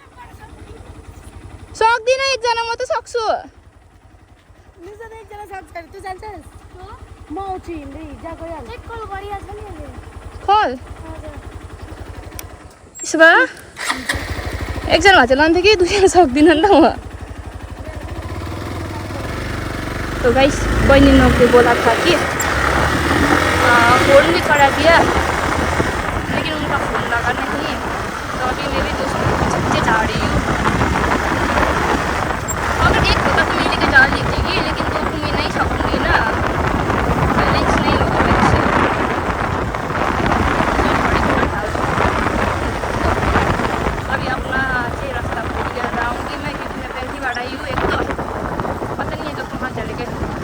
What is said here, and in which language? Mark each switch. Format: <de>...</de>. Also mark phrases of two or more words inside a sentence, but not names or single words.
<ne>So सक्दिनँ एकजना म त सक्छु एकजना सक्छ तँ जान्छस् म आउँछु हिँड्दै जा गइहाल चेक कल गरिहाल्छ नि अहिले खोल त्यसो भए एकजना भए चाहिँ लान्थ्यो कि दुईजना सक्दिनँ नि त</ne> <hi>म तो गाइस बहनी ने मुझे बोला था कि फ़ोन भी करा दिया लेकिन उनका फ़ोन लगा नहीं तो अभी मैं भी दोस्तों के पीछे जा रही हूँ अगर एक होता तो मैं लेके जा लेती लेकिन दो तो मैं नहीं सकूँगी ना बैलेंस नहीं होगा मेरे से अभी अपना से रास्ता भूल गया जाऊँगी मैं क्योंकि मैं पहली बार आई हूँ एक तो पता नहीं है तो कहाँ चले गए</hi>